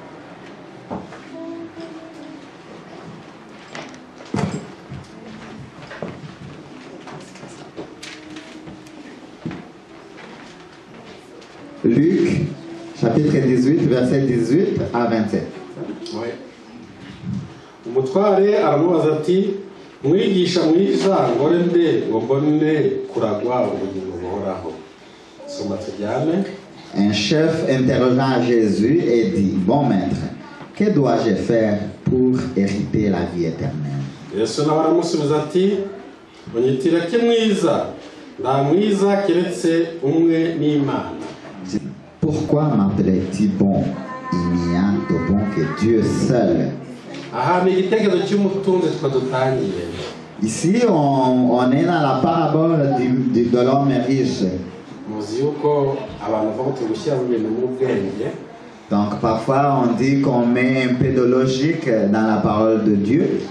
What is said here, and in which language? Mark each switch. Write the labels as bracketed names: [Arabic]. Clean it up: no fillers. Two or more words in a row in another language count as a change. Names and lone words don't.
[French] Luc, chapitre 18, verset 18 à 27. Oui. [Kinyarwanda] Umutware aramubaza ati mwigisha mwiza ngore nde ngo mbone kuragwa ubugingo buhoraho. Soma tujyane. [French] Un chef interrogea Jésus et dit, bon maître, que dois-je faire pour hériter la vie éternelle? [Kinyarwanda] Yesu nawe aramusubiza ati unyitireke mwiza nta mwiza keretse umwe n'Imana. [French] Pourquoi m'appelais-tu bon? Il n'y a de bon que Dieu seul. Ici, on est dans la parabole de l'homme riche. Donc parfois on dit qu'on met un peu de logique dans la parole de Dieu.